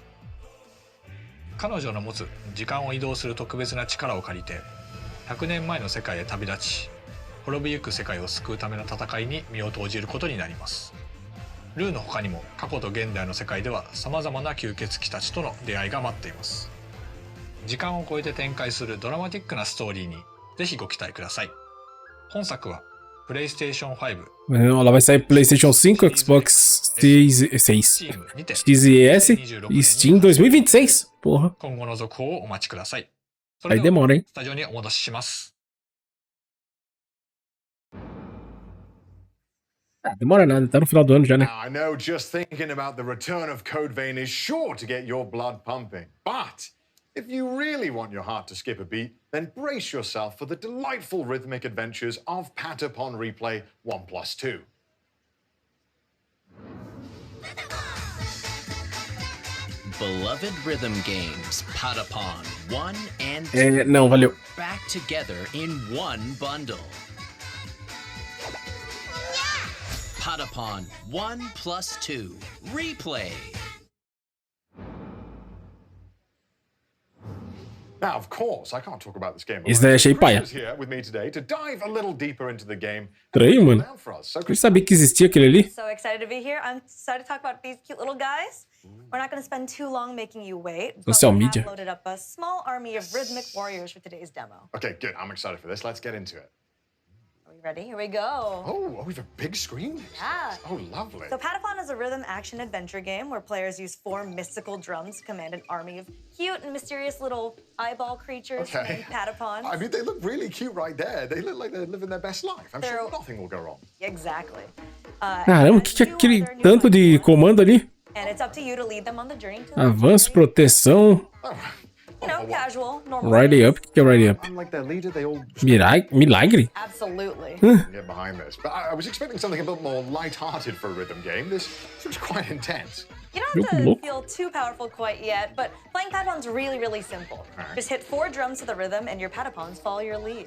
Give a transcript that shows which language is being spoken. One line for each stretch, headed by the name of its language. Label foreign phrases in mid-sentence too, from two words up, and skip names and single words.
Japanese: 彼女の持つ時間を移動する特別な力を借りて100年前の世界へ旅立ち、滅びゆく世界を救うための戦いに身を投じることになります。ルーの他にも過去と現代の世界では様々な吸血鬼たちとの出会いが待っています。時間を超えて展開するドラマティックなストーリーにぜひご期待ください。本作はPlayStation 5、
Portuguese: Ela vai sair PlayStation 5, Xbox Series, X e S e Steam 2026. Porra.
Japanese: 今後の続報をお待ちください。そ
Portuguese: Aí
Japanese: れでは
Portuguese: demora, hein?
Japanese: スタジオにお戻しします。
Portuguese: Ah, demora nada, tá no final do ano já, né?
English: Now, I know just thinking about the return of Code Vein is sure to get your blood pumping. But if you really want your heart to skip a beat, then brace yourself for the delightful rhythmic adventures of Patapon Replay 1+2. Beloved rhythm games, Patapon 1 and 2
Portuguese: Não, valeu.
English: back together in one bundle. Patapon 1+2 Replay. Now, of course, I can't talk about this game.
Portuguese: Esse daí achei paia.
English: Here with me today to dive a little deeper into the game.
Portuguese: Estranho, mano. Eu sabia que existia aquele ali.
English: So excited to be here. I'm excited to talk about these cute little guys. We're not going to spend too long making you wait. But Social we media. have loaded up a small army of rhythmic warriors for today's demo. Okay, good. I'm excited for this. Let's get into it. Are we ready? Here we go. Oh, we have a big screen? Yeah. Oh, lovely. So Patapon is a rhythm action adventure game where players use 4 mystical drums to command an army of cute and mysterious little eyeball creatures named Patapons. I mean, they look really cute right there. They look like they're living their best life. I'm sure nothing will go wrong. Exactly.
Portuguese: Caramba, o que é aquele tanto de comando ali?
English: And it's up to you to lead them on the journey to
Portuguese: Avanço, proteção.
English: you know, casual, normal. Ride up,
Portuguese: o que é
English: ride up? I'm like their leader, they all
Portuguese: Milagre?
English: Absolutely. get behind this. But I was expecting something a bit more light-hearted for a rhythm game. This seems quite intense. You don't have to feel too powerful quite yet, but playing Patapon's really, really simple. Just hit 4 drums to the rhythm and your Patapons follow your lead.